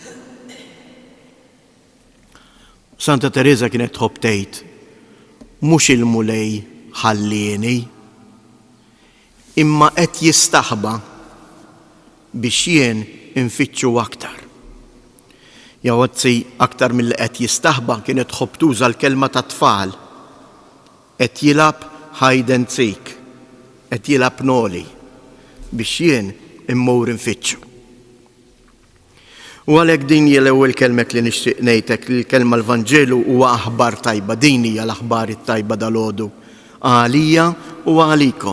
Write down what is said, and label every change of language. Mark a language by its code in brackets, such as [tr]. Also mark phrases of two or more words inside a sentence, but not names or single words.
[mt] Santa Teresa kienet tħobb tgħid, mhux il-mulej ħallieni, imma qed jistaħba biex jien infittxu aktar. Jawazzi aktar mill-li qed jistaħba kienet tħobb tuża l-kelma ta' tfal. Qed jilab [en] hide and seek, [mt] qed jilab noli biex jien immur infittxu. U għalhekk din hija l-ewwel kelma li nixtieq ngħidlek li l-kelma l-Vanġelu huwa aħbar tajba, din hija l-aħbar it-tajba dalgħodu għalija u għalikom.